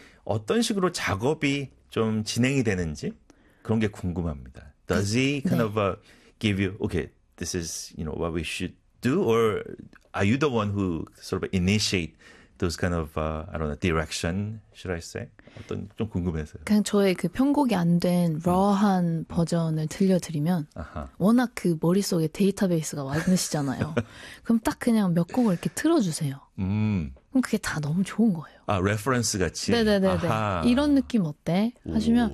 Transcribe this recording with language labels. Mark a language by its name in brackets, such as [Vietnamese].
[Korean] 어떤 식으로 작업이 좀 진행이 되는지 그런 게 궁금합니다. [English] Does he kind of, Ne. give you, okay, this is, what we should do? Or are you the one who sort of initiate those kind of, I don't know, direction, should I say? [Korean] 어떤, 좀 궁금해서요. 그냥 저의 그 편곡이 안된 raw한 버전을 들려드리면 아하. 워낙 그 머릿속에 데이터베이스가 많으시잖아요. 그럼 딱 그냥 몇 곡을 이렇게 틀어주세요. 그럼 그게 다 너무 좋은 거예요. 아, 레퍼런스 같이. 네네네네. 이런 아하. 느낌 어때? 하시면